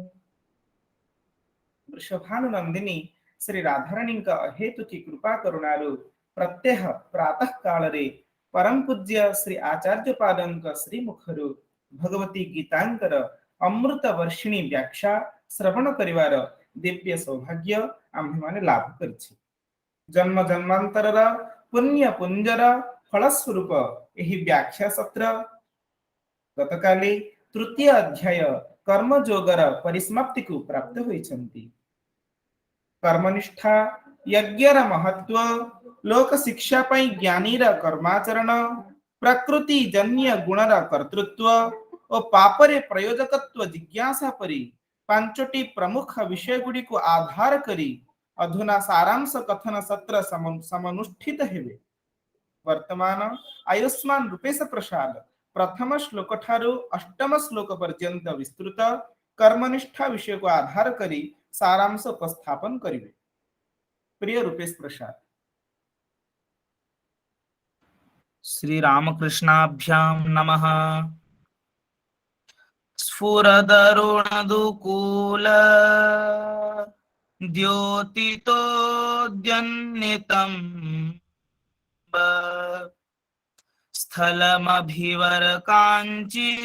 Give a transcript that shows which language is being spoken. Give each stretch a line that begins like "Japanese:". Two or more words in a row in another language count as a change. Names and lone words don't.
Odia: ବୃଷଭାନୁନନ୍ଦିନୀ ଶ୍ରୀ ରାଧାରାଣୀ ହେତୁ କି କୃପା କରୁଣାଳୁ ପ୍ରତ୍ୟହ ପ୍ରାତଃ କାଳ ରେ ପରମ ପୂଜ୍ୟ ଶ୍ରୀ ଆଚାର୍ଯ୍ୟ ପାଦଙ୍କ ଶ୍ରୀ ମୁଖରୁ ଭଗବତୀ ଗୀତାଙ୍କର ଅମୃତ ବର୍ଷିଣୀ ବ୍ୟାଖ୍ୟା ଶ୍ରବଣ କରିବାର ଦିବ୍ୟ ସୌଭାଗ୍ୟ ଆମ୍ଭେ ମାନେ ଲାଭ କରଛି। ଜନ୍ମ ଜନ୍ମାନ୍ତରର ପୁଣ୍ୟ ପୁଞ୍ଜର ଫଳସ୍ୱରୂପ ଏହି ବ୍ୟାଖ୍ୟା ସତ୍ର ଗତକାଲି ତୃତୀୟ ଅଧ୍ୟାୟ କର୍ମଯୋଗର ପରିସମାପ୍ତି କୋ ପ୍ରାପ୍ତ ହୋଇଛନ୍ତି। କର୍ମନିଷ୍ଠା ଯଜ୍ଞର ମହତ୍ତ୍ୱ ଲୋକ ଶିକ୍ଷା ପଇଁ ଜ୍ଞାନୀର କର୍ମାଚରଣ ପ୍ରକୃତି ଜନ୍ୟ ଗୁଣର କର୍ତ୍ତୃତ୍ୱ ଔର ପାପରେ ପ୍ରଯୋଜକତ୍ୱ ଜିଜ୍ଞାସା ପରି ପାଞ୍ଚଟି ପ୍ରମୁଖ ବିଷୟ ଗୁଡ଼ି କୋ ଆଧାର କରି ଅଧୁନା ସାରାଂଶ କଥନ ସତ୍ର ସମନୁଷ୍ଠିତ ହେବେ। ବର୍ତ୍ତମାନ ଆୟୁଷ୍ମାନ ରୂପେଶ ପ୍ରସାଦ ପ୍ରଥମ ଶ୍ଳୋକ ଠାରୁ ଅଷ୍ଟମ ଶ୍ଳୋକ ପର୍ଯ୍ୟନ୍ତ ବିସ୍ତୃତ କର୍ମନିଷ୍ଠା ବିଷୟ କୋ ଆଧାର କରି ସାରାଂଶ ଉପସ୍ଥାପନ କରିବେ। ପ୍ରିୟ ରୂପେଶ ପ୍ରସାଦ।
Sanskrit: श्री रामकृष्णाभ्याम नमः। स्फुरदरुणदुकूल द्योतितोद्यन्नितं स्थलमभिवर काञ्ची